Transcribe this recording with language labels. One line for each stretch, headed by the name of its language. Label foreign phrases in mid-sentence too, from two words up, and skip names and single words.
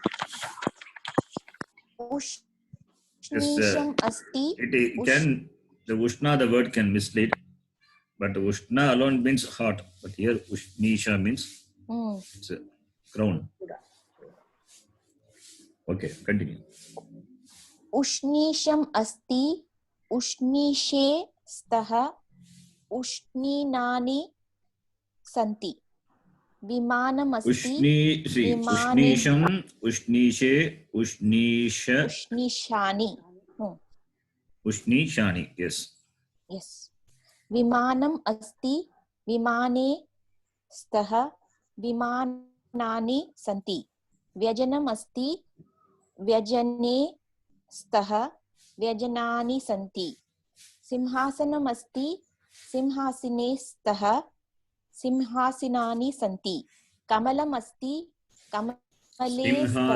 Sanskrit: उष्णीषम् अस्ति.
English: It can, the Ushna, the word can mislead, but Ushna alone means hot. But here Ushnisha means it's a crown. Okay, continue.
Sanskrit: उष्णीषम् अस्ति। उष्णीषे स्तः. उष्णीषाणि सन्ति. विमानम् अस्ति. उष्णीषम्, उष्णीषे, उष्णीषा, Ushnishani. Ushnishani. Yes. Yes. विमानम् अस्ति। विमाने स्तः. विमानानि सन्ति। व्यजनम् अस्ति. व्यजने स्तः। व्यजनानि सन्ति. सिंहासनम् अस्ति। सिंहासने स्तः. सिंहासनानि सन्ति। कमलम् अस्ति. कमले स्तः.